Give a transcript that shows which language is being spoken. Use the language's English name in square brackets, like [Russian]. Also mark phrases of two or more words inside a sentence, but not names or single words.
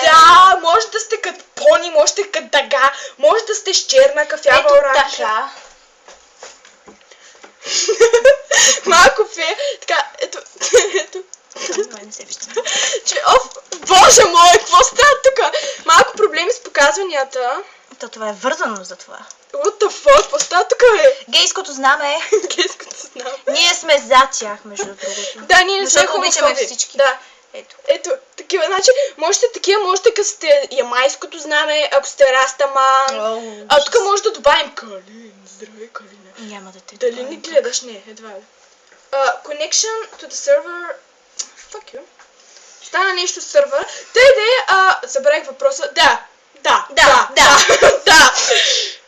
[Bulgarian] Да, може да сте като пони, може да сте като дъга, може да сте с черна, кафява, Ето оранжева. така. Малко фе, така, ето. Май не се вижда. Боже мой, какво става тук? Малко проблеми с показванията. То това е вързано за това. [English] What the fuck, [Bulgarian] какво става тук, бе? Гейското знаме. Гейското знам. Ние сме за тях, между другото. Да, ние не сме Защото обичаме хомофоби. всички. Да. Ето. Такива, значи, можете като сте ямайското знаме, ако сте растаман. Тук може да добавим Калин. Здравей, Калине. Няма да те Дали добавим не тук. гледаш? Не, едва ли. [English] Connection to the server... Fuck you. [Bulgarian] Стана нещо с сървър. Забравих въпроса. Да.